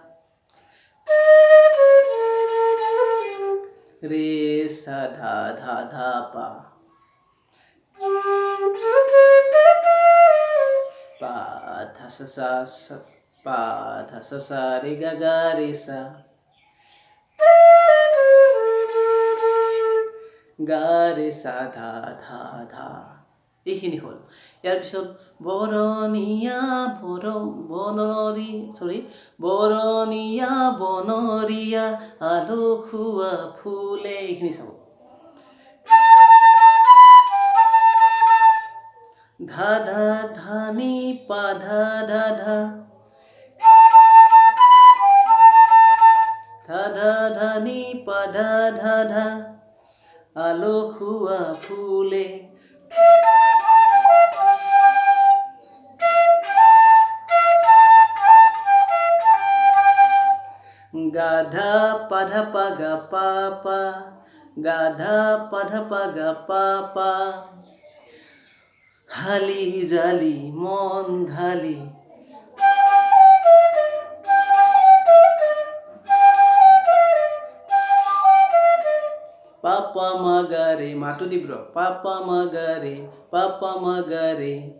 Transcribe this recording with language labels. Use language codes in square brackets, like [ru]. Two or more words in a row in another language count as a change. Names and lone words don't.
[as] রে সা ধা ধা ধা পা, পা ধা সা সা, পা ধা সা সা রে গা গা রে সা। গা রে সা ধা ধা ধা। এইখিনি হ'ল। ইয়াৰ পিছত বৰণীয়া বৰণীয়া বনৰীয়া আলসুৱা ফুলে। এইখিনি চাব। ধা ধা ধা নি পা ধা ধা ধা, ধা ধা ধা নি পা ধা ধা ধা। আলসুৱা ফুলে। গাধা পাধা পা গা পা পা, গাধা পাধা পা গা পা পা। হালি জালি মন ঢালি, পাপা মা গা রে। মাটো তীব্ৰ। পাপা মা গা ৰে, পাপা মা গা ৰে।